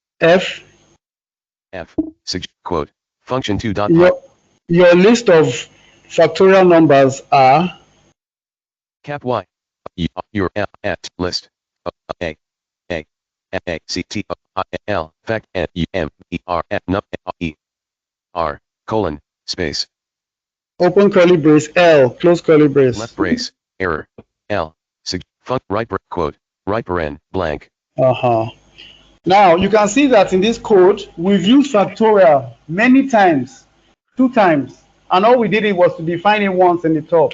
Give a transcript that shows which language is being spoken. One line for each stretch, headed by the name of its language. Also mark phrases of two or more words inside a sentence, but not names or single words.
English: F quote function 2 dot pi your Your list of factorial numbers are Cap Y. Your F at list. A. A. A. C. T. L. Fact. E. M. E. R. F. N. E. R. Colon. Space. open curly brace L, close curly brace. Left brace. Error. L. Right quote. Right paren. Blank. Uh-huh. Now you can see that in this code, we've used factorial many times, 2 times, and all we did it was to define it once in the top.